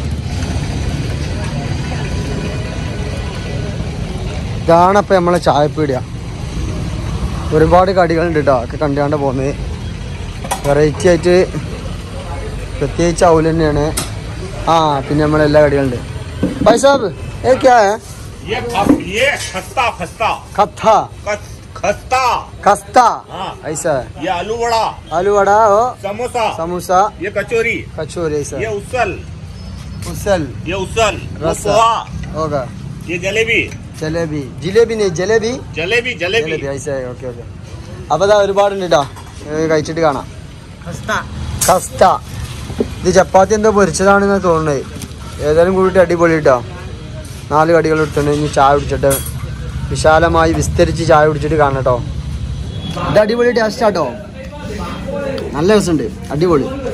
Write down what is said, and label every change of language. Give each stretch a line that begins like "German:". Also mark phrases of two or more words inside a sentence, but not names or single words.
Malayalam: ഇതാണപ്പോൾ നമ്മളെ ചായപ്പീടിയ. ഒരുപാട് കടികളുണ്ട് കേട്ടോ. ഒക്കെ കണ്ടാണ്ട് പോകുന്നത്. വെറൈറ്റി ആയിട്ട് പ്രത്യേകിച്ച് അവല് തന്നെയാണ്. ആ പിന്നെ നമ്മളെല്ലാ കടികളുണ്ട്.
Hindi: भाई साहब ये क्या है? ये खस्ता खस्ता खत्ता खस्ता खस्ता हाँ। ऐसा ये आलू वड़ा, आलू वड़ा हो, समोसा, समोसा, ये कचौरी, कचौरी ऐसा, ये उसल, ये उसल, वो रसा पोहा, होगा, ये जलेबी, जिलेबी नहीं जलेबी जलेबी ऐसा है.
Malayalam: ഓക്കെ ഓക്കെ. അപ്പോൾ ഇതാ ഒരുപാടുണ്ട് കേട്ടോ. കഴിച്ചിട്ട് കാണാം. ഖസ്ത ഇത് ചപ്പാത്തി എന്തോ പൊരിച്ചതാണെന്ന് തോന്നുന്നത്. ഏതായാലും കൂടിയിട്ട് അടിപൊളി കേട്ടോ. 4 കടികൾ എടുത്തിട്ടുണ്ട്. ഇനി ചായ കുടിച്ചിട്ട് വിശാലമായി വിസ്തരിച്ച് ചായ കുടിച്ചിട്ട് കാണാം കേട്ടോ. ഇത് അടിപൊളി ടേസ്റ്റ് ആട്ടോ. നല്ല രസമുണ്ട്. അടിപൊളി.